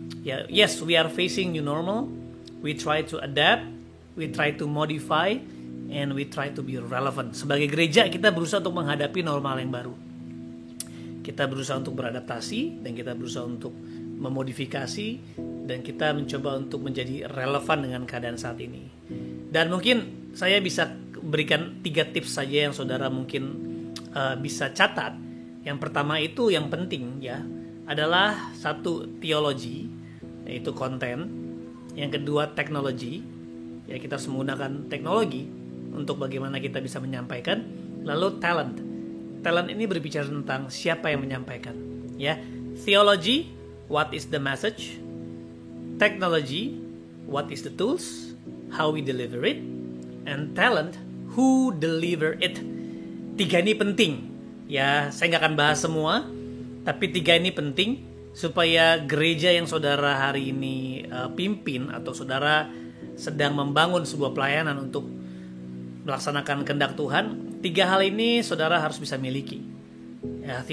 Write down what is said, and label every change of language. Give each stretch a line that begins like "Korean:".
English: Ya, yes, we are facing new normal. We try to adapt, we try to modify, and we try to be relevant.
Indonesian: Sebagai gereja kita berusaha untuk menghadapi normal yang baru. Kita berusaha untuk beradaptasi, dan kita berusaha untuk memodifikasi, dan kita mencoba untuk menjadi relevan dengan keadaan saat ini. Dan mungkin saya bisa berikan 3 tips saja yang saudara mungkin bisa catat. Yang pertama itu yang penting ya, adalah 1 teologi, yaitu konten. Yang kedua teknologi, ya kita harus menggunakan teknologi untuk bagaimana kita bisa menyampaikan. Lalu talent ini berbicara tentang siapa yang menyampaikan ya.
English: Theology, what is the message? Technology, what is the tools, how we deliver it, and talent, who deliver it.
Indonesian: 3 ini penting ya. Saya nggak akan bahas semua, tapi 3 ini penting supaya gereja yang saudara hari ini pimpin, atau saudara sedang membangun sebuah pelayanan untuk melaksanakan kehendak Tuhan, 3 hal ini saudara harus bisa miliki ya.